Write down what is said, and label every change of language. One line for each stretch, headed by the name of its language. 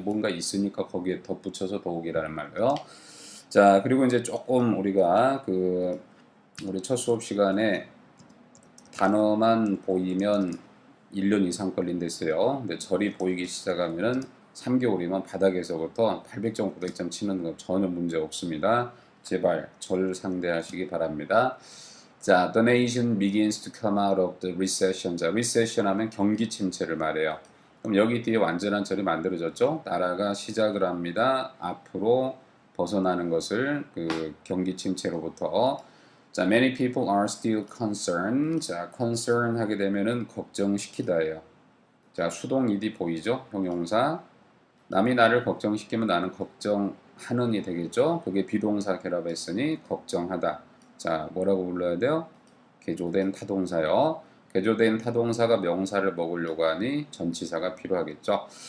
Korean: 뭔가 있으니까 거기에 덧붙여서 더욱이라는 말로요. 자, 그리고 이제 조금 우리가 우리 첫 수업 시간에 단어만 보이면 1년 이상 걸린댔어요. 근데 절이 보이기 시작하면은 3개월이면 바닥에서부터 800점, 900점 치는 거 전혀 문제 없습니다. 제발 절 상대하시기 바랍니다.
English: 자, the nation begins to come out of the recession.
Korean: 자, recession 하면 경기 침체를 말해요. 그럼 여기 뒤에 완전한 절이 만들어졌죠? 나라가 시작을 합니다. 앞으로 벗어나는 것을 경기 침체로부터.
English: 자, many people are still concerned.
Korean: 자, concern 하게 되면은 걱정시키다예요. 자, 수동 이디 보이죠? 형용사. 남이 나를 걱정시키면 나는 걱정하는이 되겠죠? 그게 비동사 결합했으니 걱정하다. 자, 뭐라고 불러야 돼요? 개조된 타동사요. 개조된 타동사가 명사를 먹으려고 하니 전치사가 필요하겠죠.